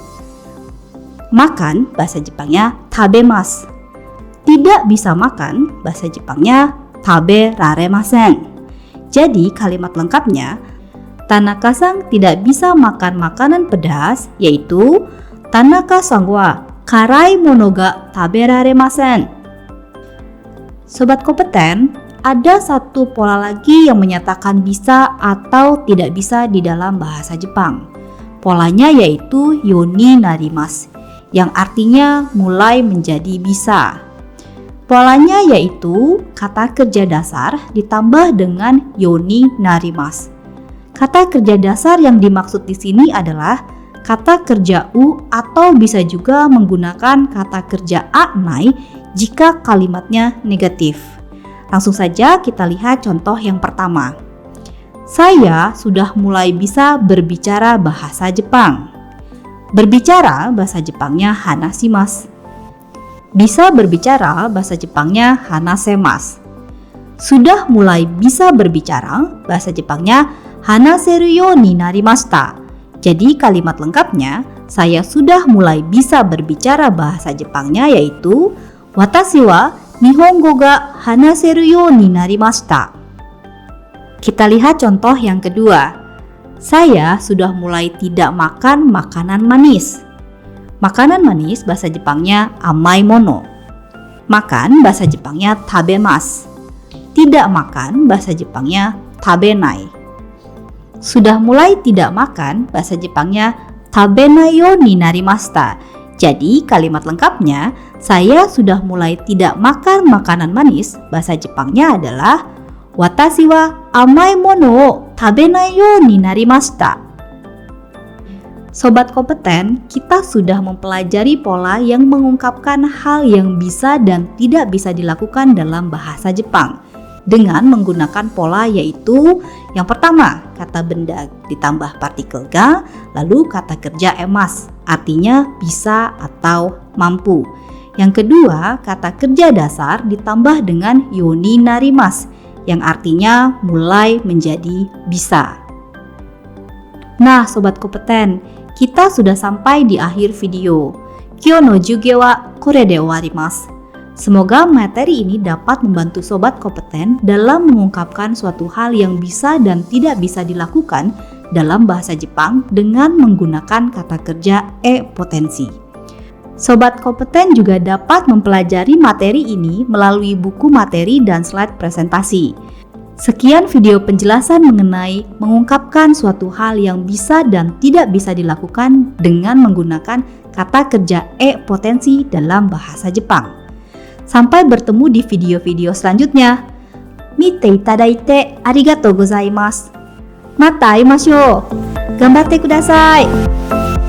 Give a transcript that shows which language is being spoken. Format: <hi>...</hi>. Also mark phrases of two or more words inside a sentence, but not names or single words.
<id>Makan bahasa Jepangnya tabemasu. Tidak bisa makan bahasa Jepangnya taberaremasen. Jadi kalimat lengkapnya Tanaka-san tidak bisa makan makanan pedas, yaitu</id> <ja>田中さんは辛いものが食べられません.</ja> <id>Sobat kompeten, ada satu pola lagi yang menyatakan bisa atau tidak bisa di dalam bahasa Jepang. Polanya yaitu</id> <ja>ようになります,</ja> <id>yang artinya mulai menjadi bisa. Polanya yaitu kata kerja dasar ditambah dengan</id> <ja>ようになります.</ja> <id>Kata kerja dasar yang dimaksud di sini adalah kata kerja u atau bisa juga menggunakan kata kerja anai jika kalimatnya negatif. Langsung saja kita lihat contoh yang pertama. Saya sudah mulai bisa berbicara bahasa Jepang. Berbicara bahasa Jepangnya hanashimasu. Bisa berbicara bahasa Jepangnya hanasemasu. Sudah mulai bisa berbicara bahasa Jepangnya</id> <ja>話せるようになりました.</ja> <id>Jadi kalimat lengkapnya saya sudah mulai bisa berbicara bahasa Jepangnya yaitu</id> <ja>私は日本語が話せるようになりました.</ja> <id>Kita lihat contoh yang kedua. Saya sudah mulai tidak makan makanan manis. Makanan manis bahasa Jepangnya</id> <ja>甘いもの.</ja> <id>Makan bahasa Jepangnya tabemasu. Tidak makan bahasa Jepangnya tabenai. Sudah mulai tidak makan bahasa Jepangnya</id> <ja>食べないようになりました.</ja> <id>Jadi kalimat lengkapnya saya sudah mulai tidak makan makanan manis bahasa Jepangnya adalah</id> <ja>私は甘いものを食べないようになりました.</ja> <id>Sobat kompeten, kita sudah mempelajari pola yang mengungkapkan hal yang bisa dan tidak bisa dilakukan dalam bahasa Jepang dengan menggunakan pola yaitu yang pertama, kata benda ditambah partikel ga, lalu kata kerja emas, artinya bisa atau mampu. Yang kedua, kata kerja dasar ditambah dengan</id> <ja>ようになります,</ja> <id>yang artinya mulai menjadi bisa. Nah, sobat kompeten, kita sudah sampai di akhir video.</id> <ja>今日の授業はこれで終わります.</ja> <id>Semoga materi ini dapat membantu sobat kompeten dalam mengungkapkan suatu hal yang bisa dan tidak bisa dilakukan dalam bahasa Jepang dengan menggunakan kata kerja e-potensi. Sobat kompeten juga dapat mempelajari materi ini melalui buku materi dan slide presentasi. Sekian video penjelasan mengenai mengungkapkan suatu hal yang bisa dan tidak bisa dilakukan dengan menggunakan kata kerja e-potensi dalam bahasa Jepang. Sampai bertemu di video-video selanjutnya.</id> <ja>見ていただいてありがとうございます. また会いましょう。頑張ってください.</ja>